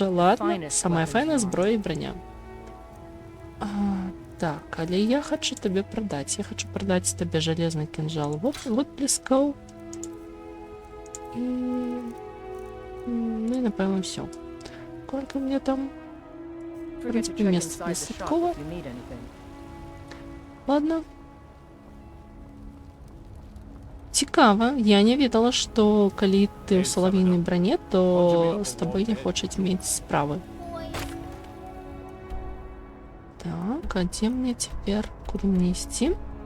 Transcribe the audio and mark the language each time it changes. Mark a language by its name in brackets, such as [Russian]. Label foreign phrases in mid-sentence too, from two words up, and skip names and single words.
[Belarusian] Ладно, самая файная зброя і броня. Так, але я хочу табе прадаць. Я хочу прадаць табе жалезны кінжал. Вот бліскаў. Ну і, напэўна, ўсё. Колькі мне там... [Russian] В принципе, место для Садкова. Ладно. [Belarusian] Цікава. Я не ведала, што калі ты ў салавійнай броне, то з табой не хочуць мець справы. Так, а дзе мне цяпер? Куды мне ісці?